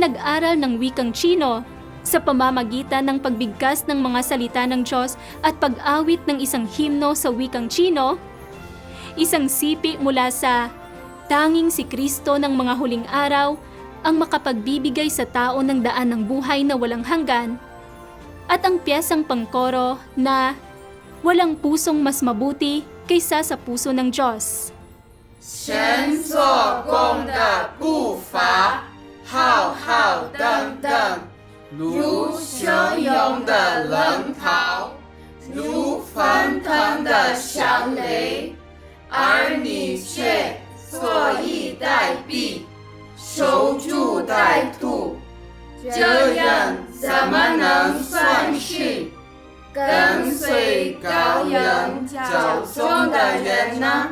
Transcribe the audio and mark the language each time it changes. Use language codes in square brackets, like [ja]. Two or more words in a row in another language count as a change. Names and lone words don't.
[tl] nag-aral ng wikang Tsino sa pamamagitan ng pagbigkas ng mga salita ng Diyos at pag-awit ng isang himno sa wikang Tsino, isang sipi mula sa tanging si Kristo ng mga huling araw ang makapagbibigay sa tao ng daan ng buhay na walang hanggan, at ang piyesang pangkoro na walang pusong mas mabuti kaysa sa puso ng Diyos. [zh] 神做工的步伐浩浩荡荡，如汹涌的浪涛，如翻腾的响雷，而你却坐以待毙，守株待兔，这样怎么能算是跟随羔羊脚踪的人呢？